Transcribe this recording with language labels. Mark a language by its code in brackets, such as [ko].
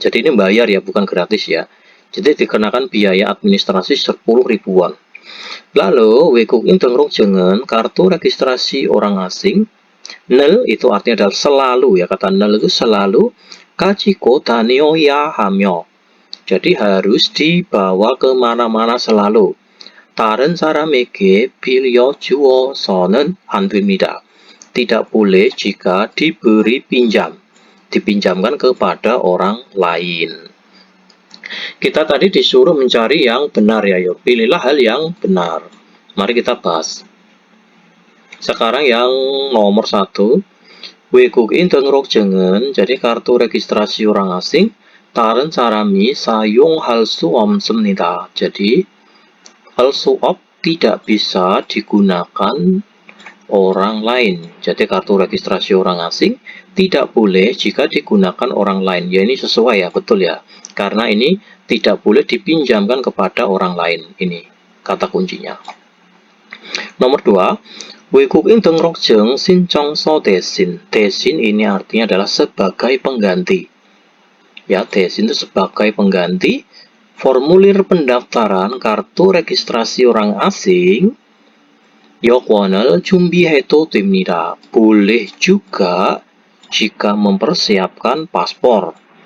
[id] Jadi ini bayar ya, bukan gratis ya. Jadi dikenakan biaya administrasi 10.000 won. Lalu [ko] 외국인 등록증은 [id] kartu registrasi orang asing. 늘 itu artinya adalah selalu ya, kata 늘 itu selalu [ko] 가지고 다녀야 하며. [id] Jadi harus dibawa kemana-mana selalu. [ko] 다른 사람에게 빌려주어서는 안 됩니다. [id] Tidak boleh jika diberi pinjam, dipinjamkan kepada orang lain. Kita tadi disuruh mencari yang benar ya, yuk pilihlah hal yang benar. Mari kita bahas. Sekarang yang nomor 1, [ko] 외국인 등록증은 [id] jadi kartu registrasi orang asing [ko] 다른 사람이 사용할 수 없습니다. [id] Jadi [ko] 할 수 없 [id] tidak bisa digunakan orang lain. Jadi kartu registrasi orang asing tidak boleh jika digunakan orang lain. Ya, ini sesuai ya, betul ya. Karena ini tidak boleh dipinjamkan kepada orang lain. Ini kata kuncinya. Nomor 2, [ko] 외국인 등록증 신청서 대신. [id] 대신 ini artinya adalah sebagai pengganti. Ya, 대신 itu sebagai pengganti. Formulir pendaftaran kartu registrasi orang asing [ko] 여권을 준비해도 됩니다. [id] Boleh juga jika mempersiapkan paspor.